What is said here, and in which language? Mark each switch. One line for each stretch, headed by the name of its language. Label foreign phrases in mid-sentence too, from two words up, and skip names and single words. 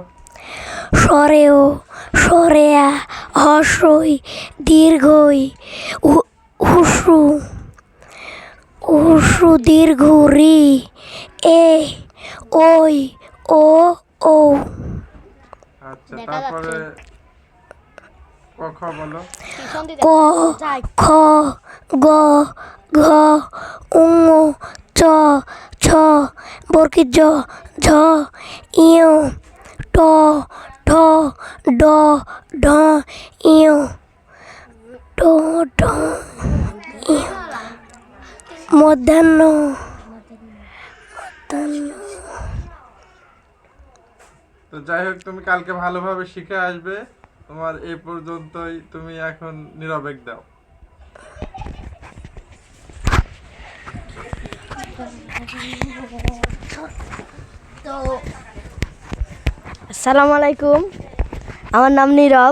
Bangla: সরেও, সরেয়া, হর্ষই, দীর্ঘই, হুসু, হুসু দীর্ঘ রি, এ, ওই, ও, ও। আচ্ছা, তারপরে ক খ বলো। ক, খ, গ, ঘ, ঙ, চ, ছ, বর্গীয় জ, ঝ, ইয়, ট, ঠ, ড, ঢ, ইয়, ট, ঢ, ইয়। মধ্যাহ্ন, তো যাই হোক, তুমি কালকে ভালোভাবে শিখে আসবে। তোমার এই পর্যন্তই, তুমি এখন নীরবে দাও।
Arabic: السلام عليكم,
Bangla: আমার নাম নীরব।